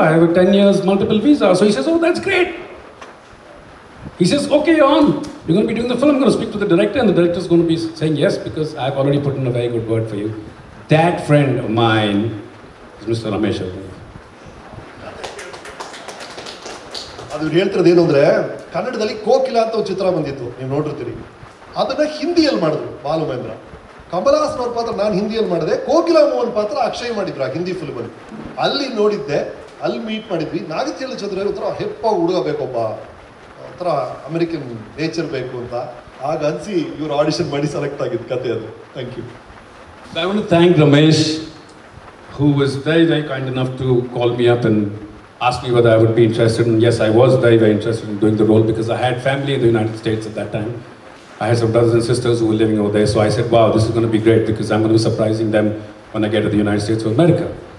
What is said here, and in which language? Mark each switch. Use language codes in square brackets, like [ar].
[en] I have a 10 years multiple visa." So he says, "Oh, that's great." He says, "Okay, you're on. You're going to be doing the film. I'm going to speak to the director, and the director is going to be saying yes because I've already put in a very good word for you." That friend of mine is Mr. Ramesh Aravind. [kn] ಅದು ಹೇಳ್ತಿರೋದು ಏನು ಅಂದರೆ, ಕನ್ನಡದಲ್ಲಿ ಕೋಕಿಲ ಅಂತ ಒಂದು ಚಿತ್ರ ಬಂದಿತ್ತು, ನೀವು ನೋಡಿರ್ತೀರಿ. ಅದನ್ನು ಹಿಂದಿಯಲ್ಲಿ ಮಾಡಿದ್ರು ಬಾಲು ಮಹೇಂದ್ರ. ಕಮಲಾಸನ್ ಅವ್ರ ಪಾತ್ರ ನಾನು ಹಿಂದಿಯಲ್ಲಿ ಮಾಡಿದೆ, ಕೋಕಿಲ ಮೋಹನ್ ಪಾತ್ರ ಅಕ್ಷಯ್ ಮಾಡಿದ್ರು ಆ ಹಿಂದಿ ಫಿಲ್ಮಲ್ಲಿ. ಅಲ್ಲಿ ನೋಡಿದ್ದೆ, ಅಲ್ಲಿ ಮೀಟ್ ಮಾಡಿದ್ವಿ. ನಾಗತಿಯಲ್ಲಿ ಚಂದ್ರ ಒಂಥರ ಹೆಪ್ಪಾಗಿ ಹುಡುಗ ಬೇಕೊಬ್ಬ, ಒಂಥರ ಅಮೆರಿಕನ್ ನೇಚರ್ ಬೇಕು ಅಂತ. ಆಗ ಅನಿಸಿ ಇವ್ರು ಆಡಿಷನ್ ಮಾಡಿ ಸೆಲೆಕ್ಟ್ ಆಗಿದ್ದು ಕತೆ ಅದು. [en] Thank you. I want to thank Ramesh, who was very, very kind enough to call me up and ask me whether I would be interested. And yes, I was very, very interested in doing the role because I had family in the United States at that time. I had some brothers and sisters who were living over there. So I said, wow, this is going to be great because I'm going to be surprising them when I get to the United States of America.